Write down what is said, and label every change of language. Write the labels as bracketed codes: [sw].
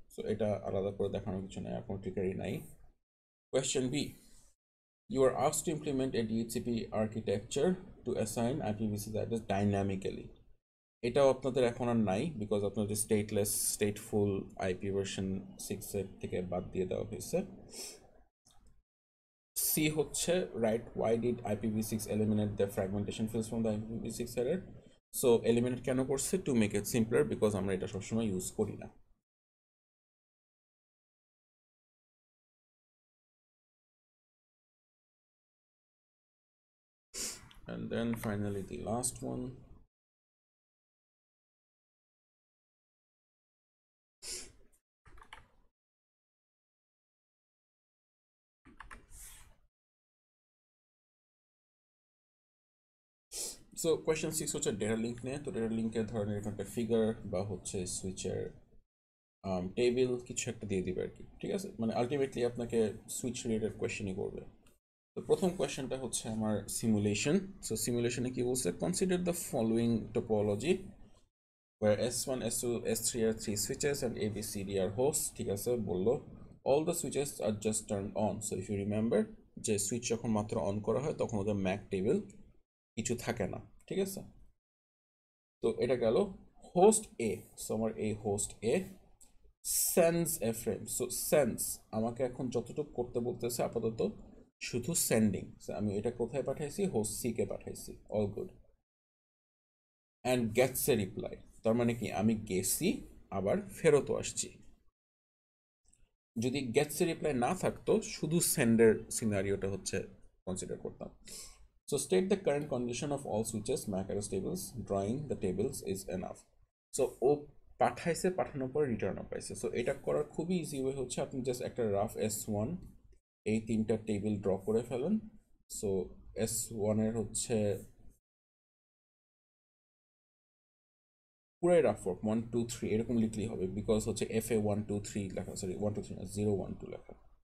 [bn] So এটা আলাদা করে দেখানোর কিছু নাই, এখন ট্রিকারি নাই। Question B, [en] you are asked to implement a DHCP architecture to assign IPv6 address dynamically. [bn] এটাও আপনাদের এখন আর নাই, বিকজ আপনাদের স্টেটলেস স্টেটফুল আইপি ভার্সন 6 এর থেকে বাদ দিয়ে দেওয়া হয়েছে। সি হচ্ছে right, [en] why did IPv6 eliminate the fragmentation fields from the IPv6 error? [bn] So eliminate কেন করছে? To make it simpler, because আমরা এটা সবসময় ইউজ করি না। [en] And then finally the last one. [bn] So question 6 হচ্ছে ডেটা লিঙ্ক নিয়ে। তো ডেটা লিঙ্কের ধরনের এরকম একটা ফিগার বা হচ্ছে সুইচের টেবিল কিছু একটা দিয়ে দিবে আর কি, ঠিক আছে? মানে আলটিমেটলি আপনাকে সুইচ রিলেটেড কোয়েশ্চেনই করবে। তো প্রথম কোয়েশ্চেনটা হচ্ছে আমার সিমুলেশন। সো সিমুলেশনে কি বলছে? [en] consider the following topology where S1, S2, S3 are 3 switches and A, B, C, D are hosts, [bn] ঠিক আছে বললো। [en] all the switches are just turned on. So if you remember, [bn] যে সুইচ যখন মাত্র on করা হয় তখন ওদের ম্যাক টেবিল কিছু থাকে না, ঠিক আছে? তো এটা গেল হোস্ট এ। সো আমার এই host a sense A frame. So sense আমাকে এখন যতটুকু করতে বলতেছে আপাতত শুধু সেন্ডিং। আমি এটা কোথায় পাঠাইছি? হোস্ট সি কে পাঠাইছি, all good. And Gates A reply, তার মানে কি আমি গেছি আবার ফেরতও আসছি। যদি গেটস এ রিপ্লাই না থাকতো, শুধু সেন্ডের সিনারিওটা হচ্ছে কনসিডার করতাম। [en] So state the current condition of all switches, MAC address tables, drawing the tables is enough. [bn] So ও পাঠাইছে, পাঠানোর পর রিটার্নও পাইছে। সো এটা করার খুবই ইজি ওয়ে হচ্ছে আপনি জাস্ট একটা রাফ S1 এই 3টা টেবিল ড্র করে ফেলেন। সো S1 এর হচ্ছে পুরাই রাফ ওয়ার্ক 1 2 3 এরকম লিখলেই হবে, বিকজ হচ্ছে FA 1 2 3 লেখা, সরি 1 2 3 না, 0 1 2 লেখা।